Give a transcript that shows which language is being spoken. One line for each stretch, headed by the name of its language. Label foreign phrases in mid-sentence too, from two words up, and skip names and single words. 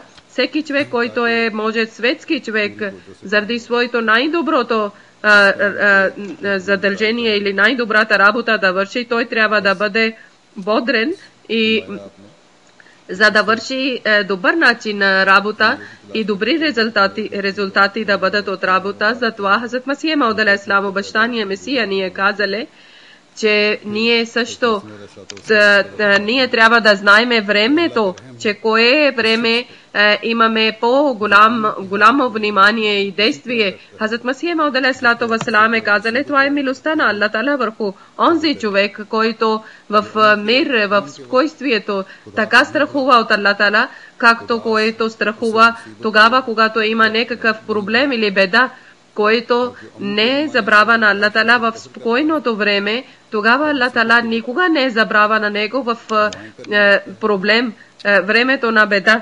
Bulgarian: Всеки човек, който е може светски човек, заради своето най-доброто задължение или най-добрата работа да върши, той трябва да бъде бодрен и за да върши добър начин работа и добри резултати да бъдат от работа. Затова Хазрат Масия Мауд
Arabic: عليه السلام,
Bulgarian: обещание Месия, ни е казале, че ние също ние трябва да знаем времето, че кое време имаме по-голямо внимание и действие. Хазрат Масия Мауд
Arabic: عليه السلام
Bulgarian: е казале, това е милостта на Аллах Таала върху онзи човек, който в мир, в спокойствието така страхува от Аллах Таала, както който страхува тогава, когато има някакъв проблем или беда, който не забравя на Аллах Таала в спокойното време, тогава Аллах Таала никога не забравя на него в проблем, времето на беда.